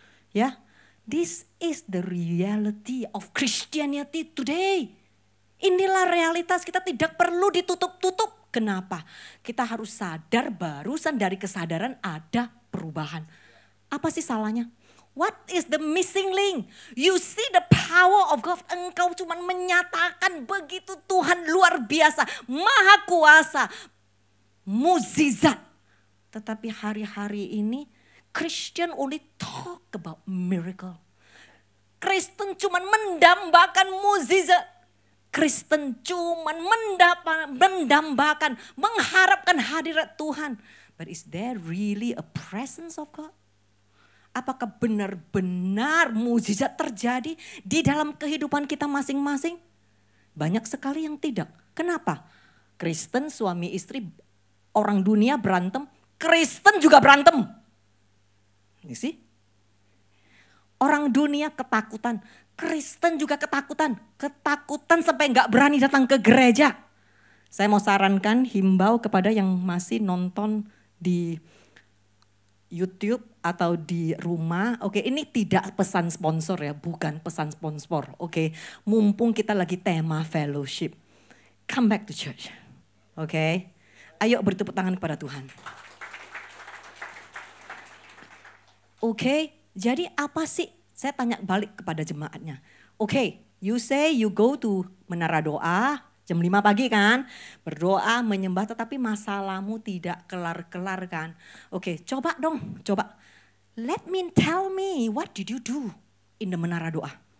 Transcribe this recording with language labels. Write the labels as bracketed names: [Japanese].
[English] Ya, this is the reality of Christianity today. [Indonesian] Inilah realitas, kita tidak perlu ditutup-tutup. Kenapa? Kita harus sadar barusan dari kesadaran ada perubahan. Apa sih salahnya? [English] What is the missing link? You see the power of God. [Indonesian] Engkau cuma menyatakan begitu Tuhan luar biasa, maha kuasa, mukjizat. Tetapi hari-hari ini [English] Christian only talk about miracle. [Indonesian] Kristen cuma mendambakan mukjizat. Kristen cuman mendambakan, mengharapkan hadirat Tuhan. [English] But is there really a presence of God? [Indonesian] Apakah benar-benar mukjizat terjadi di dalam kehidupan kita masing-masing? Banyak sekali yang tidak. Kenapa? Kristen suami istri, orang dunia berantem, Kristen juga berantem. [English] You see? [Indonesian] Orang dunia ketakutan, Kristen juga ketakutan. Ketakutan sampai gak berani datang ke gereja. Saya mau sarankan, himbau kepada yang masih nonton di YouTube atau di rumah. Oke, ini tidak pesan sponsor ya, bukan pesan sponsor. Oke, mumpung kita lagi tema fellowship. [English] Come back to church. [Indonesian] Oke, ayo bertepuk tangan kepada Tuhan. Oke, jadi apa sih? Saya tanya balik kepada jemaatnya. Oke, [English] you say you go to [Indonesian] menara doa jam 5 pagi kan. Berdoa, menyembah tetapi masalahmu tidak kelar-kelar kan. Oke, coba dong, coba. [English] Tell me, what did you do in the menara doa?